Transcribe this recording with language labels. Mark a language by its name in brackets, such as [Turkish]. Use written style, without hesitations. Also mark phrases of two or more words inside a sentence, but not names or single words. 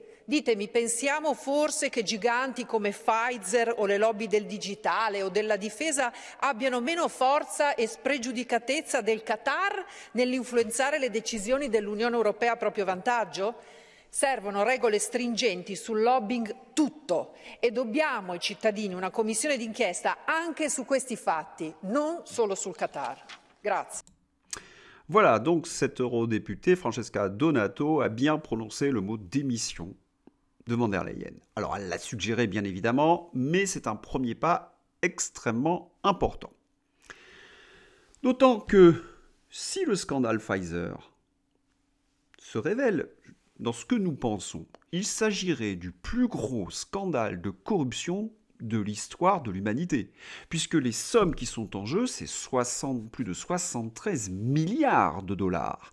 [Italian] Ditemi, pensiamo forse che giganti come Pfizer o le lobby del digitale o della difesa abbiano meno forza e spregiudicatezza del Qatar nell'influenzare le decisioni dell'Unione Europea a proprio vantaggio? Servono regole stringenti sul lobbying tutto e dobbiamo ai cittadini una commissione d'inchiesta anche su questi fatti, non solo sul Qatar. Grazie. [French] Voilà, donc cette eurodéputée, Francesca Donato, a bien prononcé le mot démission de von der Leyen. Alors, elle l'a suggéré, bien évidemment, mais c'est un premier pas extrêmement important. D'autant que si le scandale Pfizer se révèle dans ce que nous pensons, il s'agirait du plus gros scandale de corruption de l'histoire de l'humanité, puisque les sommes qui sont en jeu, c'est plus de 73 milliards de dollars.